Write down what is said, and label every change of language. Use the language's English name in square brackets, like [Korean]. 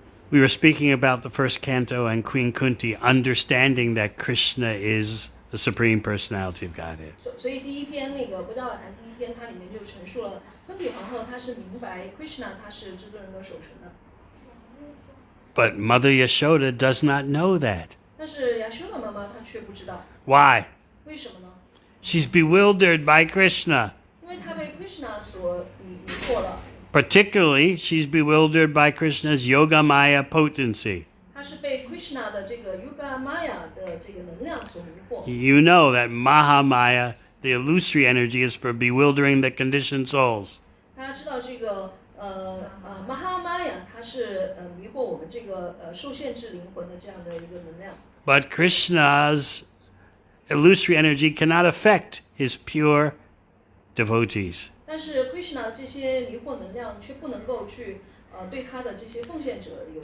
[English] We were speaking about the first canto and Queen Kunti understanding that Krishna is the Supreme Personality of Godhead. [Chinese] 所以第一篇那个博伽瓦坛第一篇，它里面就陈述了昆体皇后她是明白 Krishna 他是至尊人格守神的。 [English] But Mother Yashoda does not know that. [Chinese] 但是亚修的妈妈她却不知道， [English] Why? [Chinese] 为什么呢？ [English] She's bewildered by Krishna. [Chinese] 因为她被 Krishna 所迷惑了。 [English] Particularly, she's bewildered by Krishna's Yogamaya potency. [Chinese] 她是被 Krishna 的这个 Yoga Maya 的这个能量所迷惑。 [English] You know that Mahamaya, the illusory energy, is for bewildering the conditioned souls. [Chinese] 大家知道这个Mahamaya 它是迷惑我们这个受限制灵魂的这样的一个能量。 [English] But Krishna's illusory energy cannot affect his pure devotees. [Chinese] 但是 Krishna 的这些迷惑能量却不能够去对他的这些奉献者有。